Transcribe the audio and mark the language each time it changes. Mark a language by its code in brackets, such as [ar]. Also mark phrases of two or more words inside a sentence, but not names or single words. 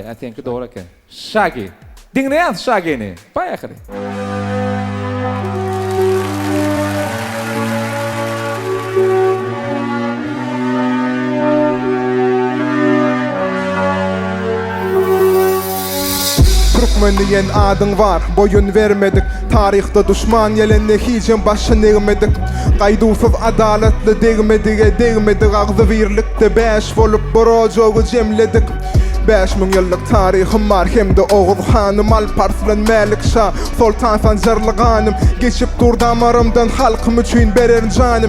[en] I think [tk] doğru eken. Şagi. Dinleýän Şagiňi. Baýaky. Türkmen diýen adyň var, boyun vermedik. Tarihte düşman ýelenle hiçem başyny egmedik. Gaýdusyz adaletli degmedik, agzy birlikde beş bolup borojogy jemledik. 5000 ýyllyk tarihim var, hemde Oğuz Hanym, Alparslan Melik Şah, Sultan Sanjarlyganym. Geçip dur damarymdan halkym üçin berer janym.